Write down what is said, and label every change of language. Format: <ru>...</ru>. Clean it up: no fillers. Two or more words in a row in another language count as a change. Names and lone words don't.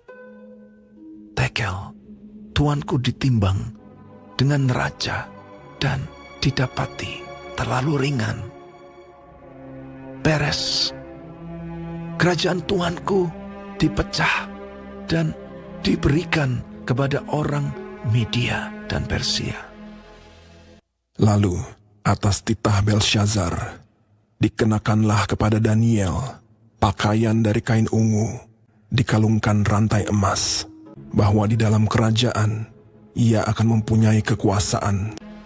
<id>Tekel, tuanku ditimbang dengan neraca dan didapati terlalu ringan. Peres, kerajaan tuanku dipecah dan diberikan kepada orang Media dan Persia. Lalu, atas titah Belsyazar, dikenakanlah kepada Daniel pakaian dari kain ungu, dikalungkan rantai emas, bahwa di dalam kerajaan ia akan mempunyai kekuasaan.</id>